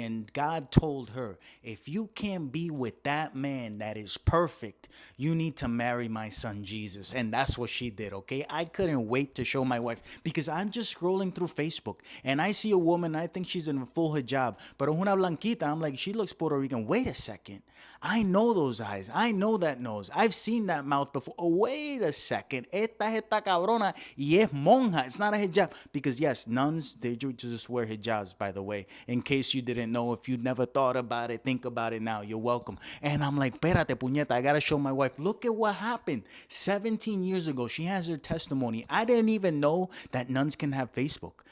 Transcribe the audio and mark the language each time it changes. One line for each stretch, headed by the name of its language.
English: And God told her, if you can't be with that man that is perfect, you need to marry my son Jesus. And that's what she did, okay? I couldn't wait to show my wife because I'm just scrolling through Facebook and I see a woman, I think she's in a full hijab, but
Spanish: una blanquita,
English: I'm like, she looks Puerto Rican. Wait a second. I know those eyes. I know that nose. I've seen that mouth before. Oh, wait a second.
Spanish: Esta es esta cabrona y es monja.
English: It's not a hijab. Because yes, nuns, they just wear hijabs, by the way. In case you didn't know, if you never thought about it, think about it now. You're welcome. And I'm like,
Spanish: espérate, puñeta,
English: I gotta show my wife. Look at what happened. 17 years ago, she has her testimony. I didn't even know that nuns can have Facebook.